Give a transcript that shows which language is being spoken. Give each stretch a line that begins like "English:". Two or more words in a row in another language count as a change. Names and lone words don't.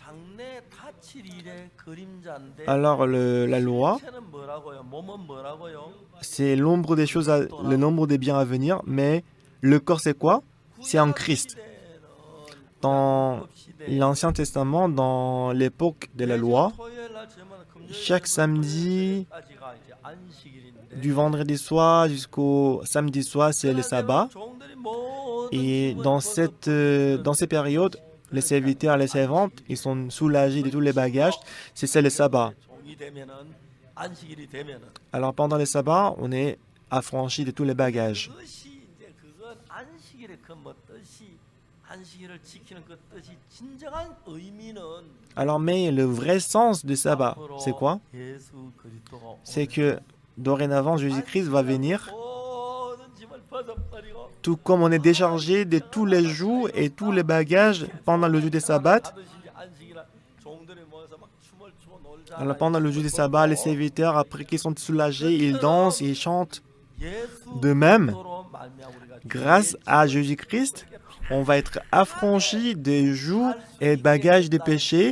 Korean: 장래 다칠 일의 그림자인데
French: Alors la loi,
Korean: 실체는 뭐라고요? 몸은 뭐라고요?
French: c'est l'ombre des choses, le nombre des biens à venir, mais le corps c'est quoi? C'est en
Korean: 구약
French: Christ.
Korean: 시대에는
French: Dans
Korean: 율법 시대에
French: l'Ancien Testament, dans l'époque de la loi,
Korean: 토요일 날 저녁마다 금요일
French: chaque samedi,
Korean: 저녁까지가 이제 안식일인데
French: du vendredi soir jusqu'au samedi soir, c'est le sabbat.
Korean: 종들이 모든
French: Et
Korean: 짐을
French: dans ces périodes, les serviteurs et les servantes, ils sont soulagés de tous les bagages. C'est ça le sabbat.
Korean: 종이 되면은 안식일이 되면은
French: Alors pendant le sabbat, on est affranchi de tous les bagages.
Korean: 그것이 이제 그건 안식일의 그 뭐 뜻이 안식일을 지키는 그 뜻이 진정한 의미는
French: Alors mais le vrai sens du sabbat, c'est quoi?
Korean: 예수 그리스도가
French: C'est que dorénavant, Jésus-Christ va venir,
Korean: 모든 짐을 벗어버리고
French: tout comme on est déchargé de tous les jours et tous les bagages pendant le jour des sabbats. Alors pendant le jour des sabbats, les serviteurs, après qu'ils sont soulagés, ils dansent, ils chantent. De même, grâce à Jésus-Christ, on va être affranchi des jougs et bagages des péchés.